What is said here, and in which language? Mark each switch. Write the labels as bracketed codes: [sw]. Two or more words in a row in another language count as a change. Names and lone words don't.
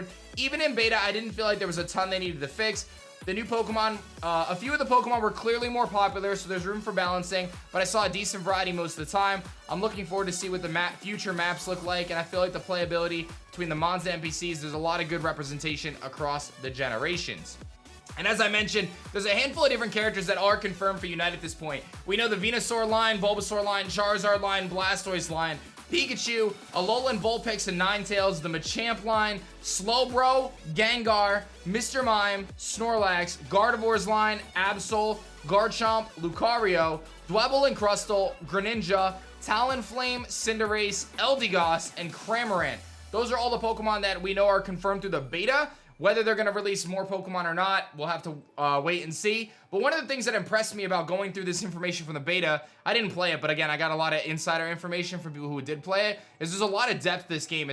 [en] Even in beta, I didn't feel like there was a ton they needed to fix. The new Pokemon, a few of the Pokemon were clearly more popular, so there's room for balancing, but I saw a decent variety most of the time. I'm looking forward to see what the future maps look like, and I feel like the playability between the Mons and NPCs, there's a lot of good representation across the generations." And as I mentioned, there's a handful of different characters that are confirmed for Unite at this point. We know the Venusaur line, Bulbasaur line, Charizard line, Blastoise line, Pikachu, Alolan Vulpix and Ninetales, the Machamp line, Slowbro, Gengar, Mr. Mime, Snorlax, Gardevoir's line, Absol, Garchomp, Lucario, Dwebble and Crustle, Greninja, Talonflame, Cinderace, Eldegoss, and Cramorant. Those are all the Pokemon that we know are confirmed through the beta. Whether they're going to release more Pokemon or not, we'll have to wait and see. But one of the things that impressed me about going through this information from the beta, I didn't play it, but again, I got a lot of insider information from people who did play it, is there's a lot of depth to this game.